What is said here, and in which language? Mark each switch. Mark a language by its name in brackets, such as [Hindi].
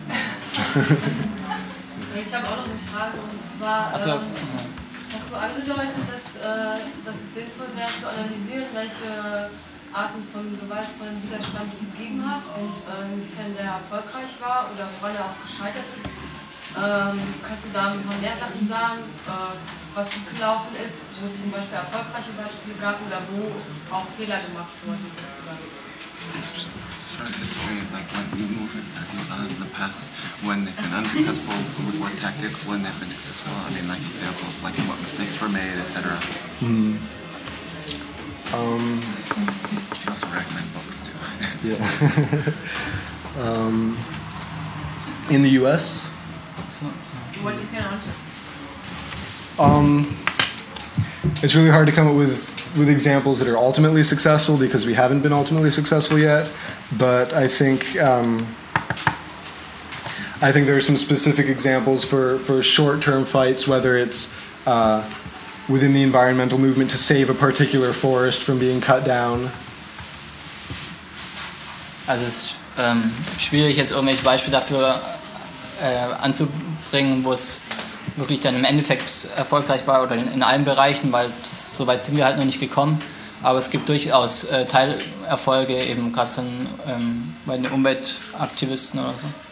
[German] Ich habe auch noch eine Frage, und zwar, hast du angedeutet, dass es sinnvoll wäre zu analysieren, welche Arten von gewaltvollen Widerstand es gegeben hat und inwiefern der erfolgreich war oder woran er auch gescheitert ist. Kannst du da noch mehr Sachen sagen, was gut gelaufen ist, wo es zum Beispiel erfolgreiche Beispiele gab oder wo auch Fehler gemacht wurden? [English] History of like when new movements have been done in the past, when they've been unsuccessful, with what tactics, when they've been successful, I mean like examples, like what mistakes were made, etc. Mm-hmm. You can also recommend books too. Yeah. in the US? What you can answer? It's really hard to come up with examples that are ultimately successful because we haven't been ultimately successful yet. But I think there are some specific examples for short-term fights, whether it's within the environmental movement to save a particular forest from being cut down. [German] Also es ist schwierig, jetzt irgendwelche Beispiele dafür anzubringen, wo es wirklich dann im Endeffekt erfolgreich war oder in allen Bereichen, weil so weit sind wir halt noch nicht gekommen. Aber es gibt durchaus Teilerfolge, eben gerade von bei den Umweltaktivisten oder so.